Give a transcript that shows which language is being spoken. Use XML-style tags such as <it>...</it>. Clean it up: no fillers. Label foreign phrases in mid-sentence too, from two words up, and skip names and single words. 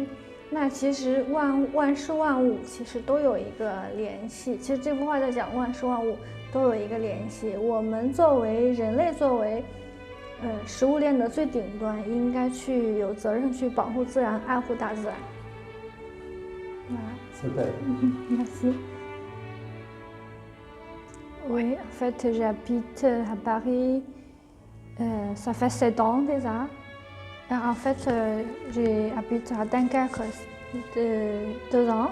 <zh>那其实万事万物其实都有一个联系，其实这幅画在讲万事万物都有一个联系。我们作为人类，作为食物链的最顶端，应该去有责任去保护自然，爱护大自然。</zh> <fr>Super. Merci. Oui, en fait, j'habite à Paris. Ça fait 7 ans déjà. En fait, j'habite à Dunkerque 2 ans.</fr>